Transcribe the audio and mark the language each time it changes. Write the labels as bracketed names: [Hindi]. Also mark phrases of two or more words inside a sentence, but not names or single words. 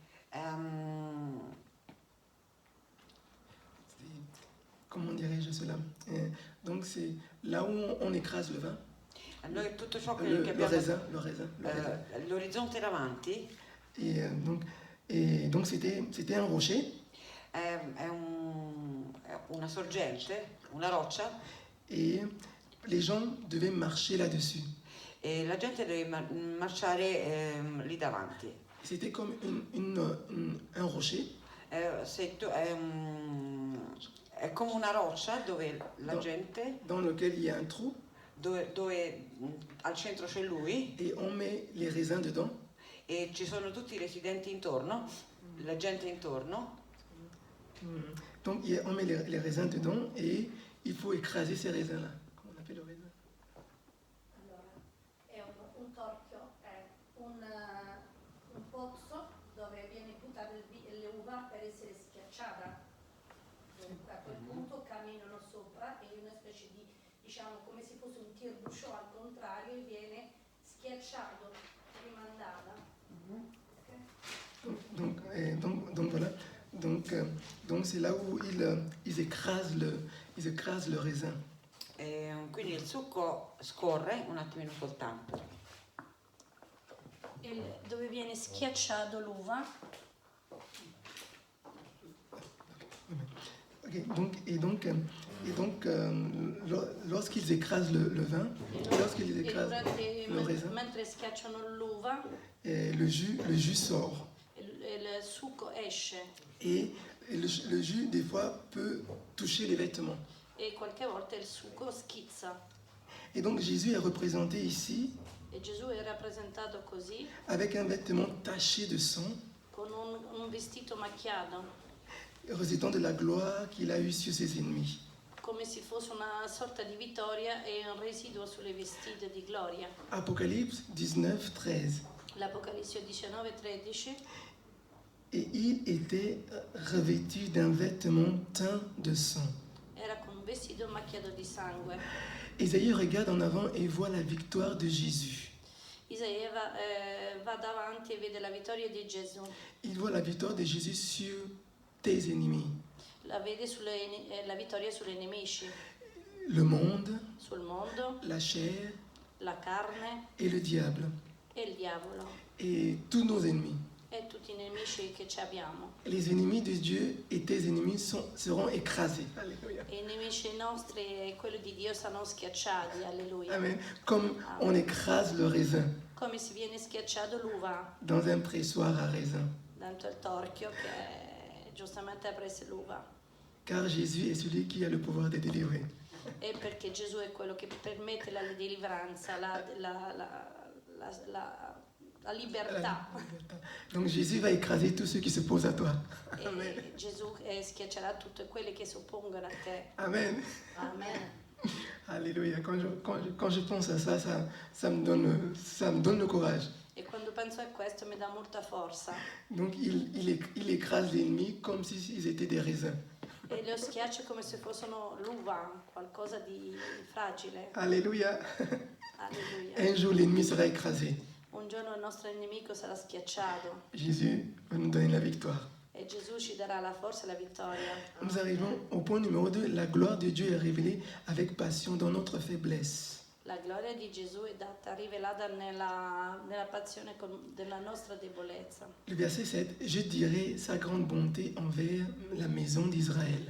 [French] Comment dirais-je cela? Donc c'est là où on écrase le vin, [Italian] noi tutto ciò che [French] le [Italian] abbiamo [French] raisin. [Italian] l'orizzonte davanti [French] Et donc c'était un rocher. [Italian] è una sorgente, una roccia, [French] Et les gens devaient marcher là-dessus. [Italian] e la gente deve marciare lì davanti. [French] C'était comme un rocher [Italian] È come una roccia dove la gente, [French] dans lequel il y a un trou [Italian] dove al centro c'è lui [French] et on met les raisins dedans. [Italian] e ci sono tutti i residenti intorno, la gente intorno. [French] Donc on met les raisins dedans et il faut écraser ces raisins-là. Comment on appelle le raisin? [Italian] Allora, è un torchio, è un pozzo dove viene buttata l'uva per essere schiacciata. A quel punto camminano sopra e una specie di, diciamo, come se fosse un tire-bouchon al contrario, e viene schiacciato, rimandata. [French] Donc voilà. Donc c'est là où ils écrasent le raisin. [Italian] Quindi il succo scorre un attimino soltanto. Dove viene schiacciato l'uva. [French] Okay, lorsqu'ils écrasent le vin, lorsqu'ils écrasent le raisin, [Italian] Mentre schiacciano l'uva, [French] le jus sort. [Italian] il succo esce [French] Et le jus, des fois, peut toucher les vêtements. [Italian] e qualche volta il succo schizza. [French] Et donc Jésus est représenté ici [Italian] E Gesù è rappresentato così, [French] avec un vêtement taché de sang, [Italian] con un vestito macchiato, [French] résultant de la gloire qu'il a eue sur ses ennemis. [Italian] come se fosse una sorta di vittoria e un residuo sulle vestite di gloria. [French] Apocalypse 19:13. [Italian] L'Apocalisse 19:13. [French] Et il était revêtu d'un vêtement teint de sang. [Italian] Era con un vestito macchiato di sangue. [French] Isaïe regarde en avant et voit la victoire de Jésus. [Italian] Isaia va davanti e vede la vittoria di Gesù. [French] Il voit la victoire de Jésus sur tes ennemis. [Italian] La vede la vittoria sulle nemici, [French] Le monde, [Italian] sul mondo, [French] la chair [Italian] la carne [French] et le diable. [Italian] e il diavolo [French] Et tous nos ennemis. [Italian] e tutti i nemici che ci abbiamo. [French] Les ennemis de Dieu et tes ennemis seront écrasés. Alléluia. [Italian] E i nemici nostri e quelli di Dio saranno schiacciati, alleluia. Amen. [French] Comme on écrase le raisin [Italian] Come si viene schiacciato l'uva [French] dans un pressoir à raisin. [Italian] dentro il torchio che giustamente ha preso l'uva. [French] Car Jésus est celui qui a le pouvoir de délivrer. [Italian] E perché Gesù è quello che permette la deliveranza, la libertà. [French] Donc Jésus va écraser tous ceux qui s'opposent à toi. [Italian] E Gesù schiaccerà tutti quelli che si oppongono a te. Amen. Amen. [French] Alléluia. Quand je pense à ça, ça me donne le courage. [Italian] E E quando penso a questo mi dà molta forza. [French] Donc il écrase l'ennemi comme s'ils étaient des raisins. [Italian] E lo schiaccio come se fossero l'uva, qualcosa di fragile. [French] Alléluia. [Italian] Alleluia. [French] Un jour, l'ennemi sera écrasé. [Italian] Un giorno il nostro nemico sarà schiacciato [French] Jésus va nous donner la victoire. [Italian] e Gesù ci darà la forza e la vittoria. [French] Nous arrivons au point numéro 2. La gloire de Dieu est révélée avec passion dans notre faiblesse. [Italian] La gloria di Gesù è data, rivelata nella passione della nostra debolezza. [French] Le verset 7. Je dirai sa grande bonté envers la maison d'Israël.